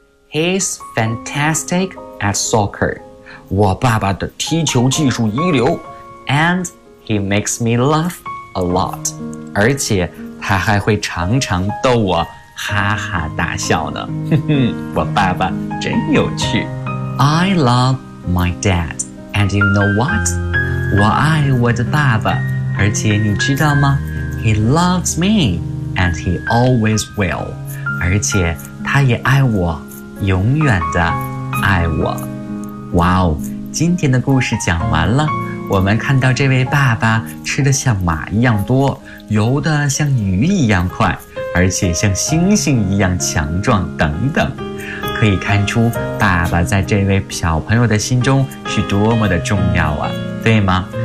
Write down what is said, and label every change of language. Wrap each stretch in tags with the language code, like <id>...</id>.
<en>He's fantastic at soccer.</en> <zh>我爸爸的踢球技术一流。</zh> <en>And he makes me laugh a lot.</en> <zh>而且他还会常常逗我哈哈大笑呢。我爸爸真有趣。</zh> <en>I love my dad, and you know what?</en> <zh>我爱我的爸爸，而且你知道吗？</zh> <en>He loves me, and he always will.</en> <zh>而且他也爱我，永远的爱我。 Wow, 今天的故事讲完了。我们看到这位爸爸吃得像马一样多，游得像鱼一样快，而且像猩猩一样强壮等等，可以看出爸爸在这位小朋友的心中是多么的重要啊，对吗？</zh>